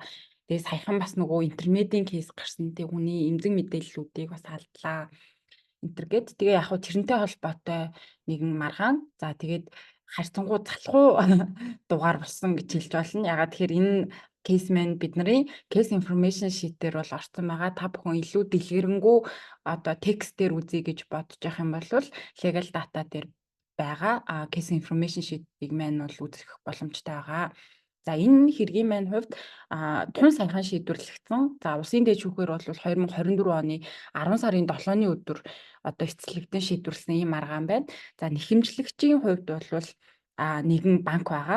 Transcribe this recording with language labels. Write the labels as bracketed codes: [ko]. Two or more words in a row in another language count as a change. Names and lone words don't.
[mn] Тэгээд саяхан бас нөгөө интернетийн кейс гарсан. Тэг хүний эмзэг мэдээллүүдийг бас алдлаа. Интернет тэгээ яг тэрнтэй холбоотой нэгэн маргаан. За тэгээд харьцангуй залхуу дугаар болсон гэж хэлж болно. Ягаад тэгэхээр энэ кейс маань бидний [en] case information sheet [mn] дээр бол орсон байгаа. Та бүхэн илүү дэлгэрэнгүй одоо текстээр үзье гэж бодож явах юм бол [en] legal data [mn] дээр байгаа [en] case information sheet- [mn] ийг маань бол үзэх боломжтой байгаа. За энэ хэргийн маань хувьд тун саяхан шийдвэрлэгдсэн. За улсын дэд шүүхээр бол 2024 оны 10 сарын 7-ны өдөр одоо эцэслэгдэн шийдвэрлсэн ийм маргаан байна. За нэхэмжлэгчийн хувьд бол нэгэн банк байгаа.